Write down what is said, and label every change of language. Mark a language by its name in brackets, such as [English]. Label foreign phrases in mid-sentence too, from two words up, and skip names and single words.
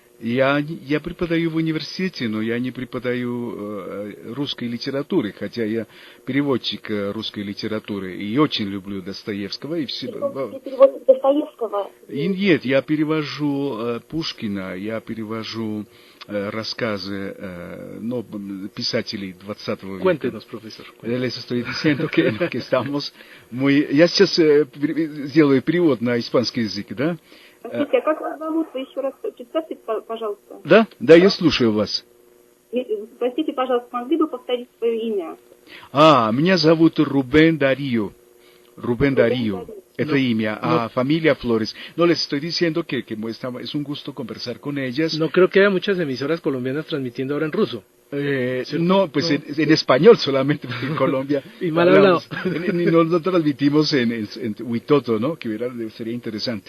[Russian] Я преподаю в университете, но я не преподаю русской литературы, хотя я переводчик русской литературы и очень люблю Достоевского. И все... Переводчик Достоевского? Нет, я перевожу Пушкина, я перевожу рассказы писателей 20 века. [Spanish] Cuéntenos, profesor. Cuéntenos. Les estoy diciendo que estamos muy... [Russian] Я сейчас сделаю перевод на испанский язык, да? Простите, а как вас зовут? Вы еще раз представьте, пожалуйста. Да, я слушаю вас. Простите, пожалуйста, могли бы повторить свое имя? Меня зовут Рубен Дарио. [Spanish] Rubén Darío, [Russian] это имя, [Spanish] familia Flores. No, les estoy diciendo que es un gusto conversar con ellas. No creo que haya muchas emisoras colombianas transmitiendo ahora en ruso. No, pues no. En español solamente, porque en Colombia y mal hablado. No transmitimos en Huitoto, ¿no? Que sería interesante.